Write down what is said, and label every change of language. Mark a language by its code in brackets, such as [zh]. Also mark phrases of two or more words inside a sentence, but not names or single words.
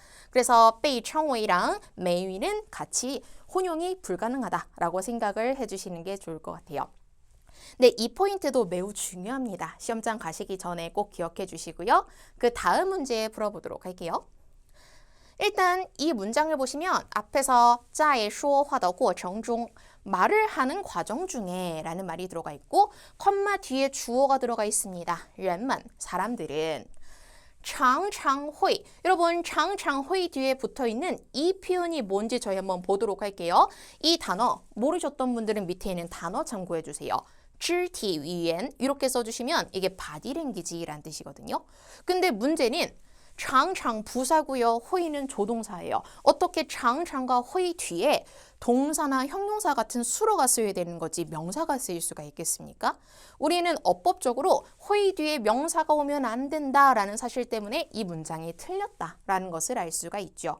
[ko] 그래서 [zh] 被称为 [ko] 랑 매위는 같이 혼용이 불가능하다라고 생각을 해주시는 게 좋을 것 같아요. 네, 이 포인트도 매우 중요합니다. 시험장 가시기 전에 꼭 기억해 주시고요. 그 다음 문제 풀어보도록 할게요. 일단 이 문장을 보시면 앞에서 [zh] 在说话的过程中 [ko] 말을 하는 과정 중에 라는 말이 들어가 있고 컴마 뒤에 주어가 들어가 있습니다. 人们, 사람들은 [zh] 常常会 [ko] 여러분 [zh] 常常会 [ko] 뒤에 붙어있는 이 표현이 뭔지 저희 한번 보도록 할게요. 이 단어 모르셨던 분들은 밑에 있는 단어 참고해 주세요. [zh] 肢体语言 [ko] 이렇게 써주시면 이게 바디랭귀지라는 뜻이거든요. 근데 문제는 常常 부사고요. 회의는 조동사예요. 어떻게 常常 과 회의 뒤에 동사나 형용사 같은 수로가 쓰여야 되는 거지 명사가 쓰일 수가 있겠습니까? 우리는 어법적으로 회의 뒤에 명사가 오면 안 된다라는 사실 때문에 이 문장이 틀렸다라는 것을 알 수가 있죠.